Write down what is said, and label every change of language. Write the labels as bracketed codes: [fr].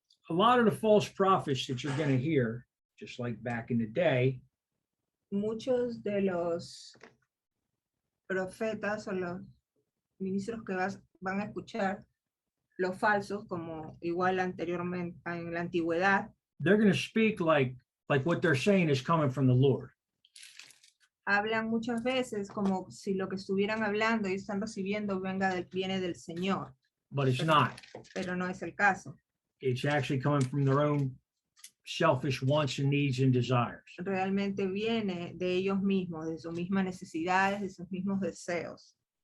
[en] A lot of the false prophets that you're going to hear, just like back in the day, [es] Muchos de los profetas o los ministros que van a escuchar, los falsos, como igual anteriormente en la antigüedad, [en] they're going to speak like what they're saying is coming from the Lord. [es] hablan muchas veces como si lo que estuvieran hablando y están recibiendo viene del Señor, [en] But it's [es] Pero- [en] not. [es] pero no es el caso. [en] It's actually coming from their own selfish wants and needs and desires. [es] Realmente viene de ellos mismos, de sus mismas necesidades, de sus mismos deseos.